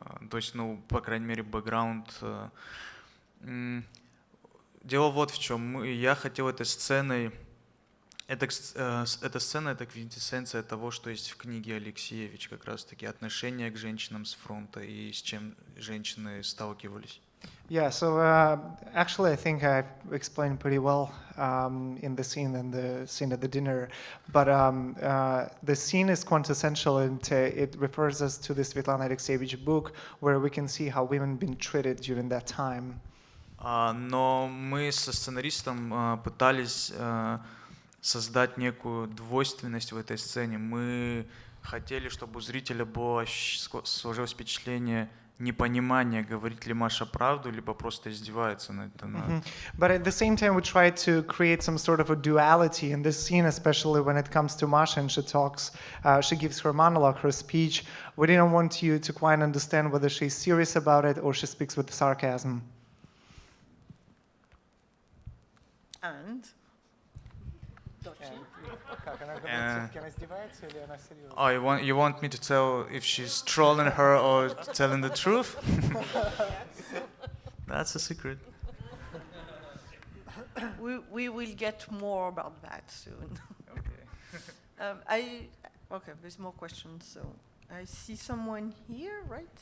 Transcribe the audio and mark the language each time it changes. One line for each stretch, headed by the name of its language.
Russian: То есть, по крайней мере, бэкграунд. Дело вот в чем. Я хотел этой сценой... Эта сцена — это квинтэссенция того, что есть в книге Алексеевич, как раз-таки отношение к женщинам с фронта и с чем женщины сталкивались.
English: Yeah, so actually, I think I've explained pretty well in the scene and the scene at the dinner. But the scene is quintessential, and it refers us to the Svetlana Alexeyevich book, where we can see how women been treated during that time.
Russian: Но мы со сценаристом пытались создать некую двойственность в этой сцене. Мы хотели, чтобы у зрителя было сложилось впечатление непонимания, говорит ли Маша правду, либо просто издевается над
English: But at the same time, we tried to create some sort of a duality in this scene, especially when it comes to Masha and she talks, she gives her monologue, her speech. We didn't want you to quite understand whether she's serious about it or she speaks with sarcasm. And?
Russian: Как она говорит, все-таки она издевается или она серьезна?
English: Oh, you want me to tell if she's trolling her or telling the truth? That's a secret. We will get more about that soon. Okay. Okay, there's more questions. So I see someone here, right?